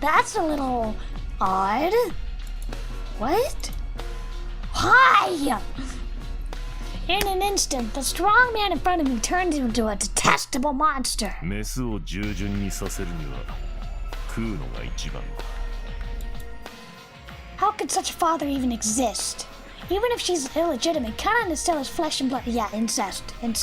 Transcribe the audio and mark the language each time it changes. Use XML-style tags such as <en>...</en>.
<en>That's a little odd. What? Why? In an instant, the strong man in front of me turned into a detestable monster.</en> <ja>メスを従順にさせるには食うのが一番だ。</ja> <en>How could such a father even exist? Even if she's illegitimate, Conan is still his flesh and blood. Yeah, incest.</en>